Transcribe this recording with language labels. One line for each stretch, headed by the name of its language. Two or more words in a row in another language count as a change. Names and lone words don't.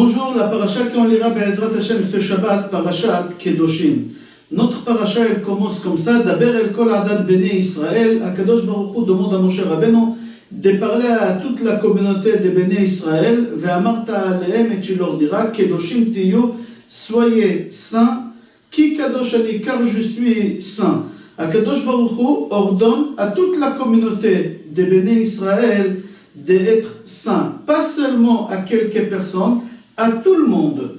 French: maintenant la paracha qu'on lira
Hebrew: בעזרת השם
French: ce Shabbat, parashat Kedoshim. Notre paracha elle commence comme ça,
Hebrew: דבר אל כל עדת בני ישראל,
French: Akadosh Baruch Hu demande à Moshe Rabbeinu de parler à toute la communauté de Bnei Israël,
Hebrew: ואמרת אלהם,
French: et tu leur diras,
Hebrew: קדושים תהיו,
French: soyez saints,
Hebrew: כי קדוש אני,
French: car je suis saint. Akadosh Baruch Hu ordonne à toute la communauté de Bnei Israël d'être saint, pas seulement à quelques personnes, à tout le monde.